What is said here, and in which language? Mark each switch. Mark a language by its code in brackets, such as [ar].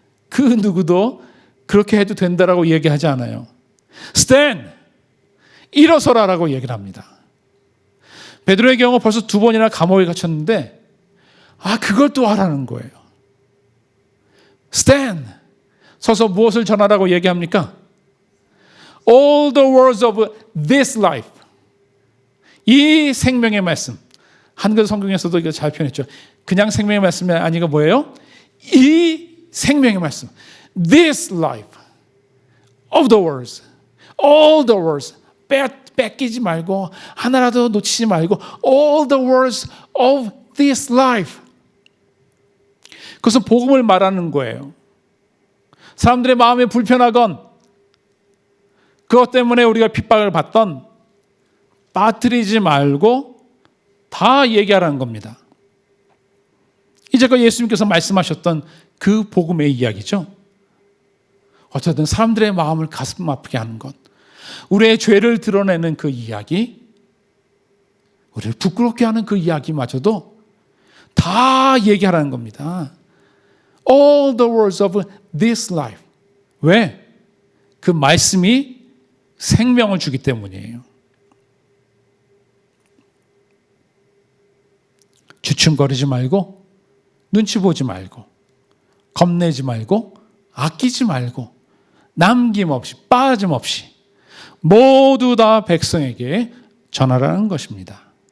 [ko] 그 누구도 그렇게 해도 된다라고 얘기하지 않아요. [en] Stand! [ko] 일어서라라고 얘기를 합니다. 베드로의 경우 벌써 2번이나 감옥에 갇혔는데 그걸 또 하라는 거예요. [en] Stand! [ko] 서서 무엇을 전하라고 얘기합니까? [en] All the words of this life. [ko] 이 생명의 말씀. 한글 성경에서도 이거 잘 표현했죠. 그냥 생명의 말씀이 아니고 뭐예요? 이 생명의 말씀. [en] This life of the words. All the words. [ko] 뺏기지 말고 하나라도 놓치지 말고 [en] all the words of this life. [ko] 그것은 복음을 말하는 거예요. 사람들의 마음이 불편하건 그것 때문에 우리가 핍박을 받던 빠뜨리지 말고 다 얘기하라는 겁니다. 이제껏 예수님께서 말씀하셨던 그 복음의 이야기죠. 어쨌든 사람들의 마음을 가슴 아프게 하는 것, 우리의 죄를 드러내는 그 이야기, 우리를 부끄럽게 하는 그 이야기마저도 다 얘기하라는 겁니다. [en] All the words of this life. [ko] 왜? 그 말씀이 생명을 주기 때문이에요. 주춤거리지 말고 눈치 보지 말고, 겁내지 말고, 아끼지 말고, 남김없이, 빠짐없이 모두 다 백성에게 전하라는 것입니다.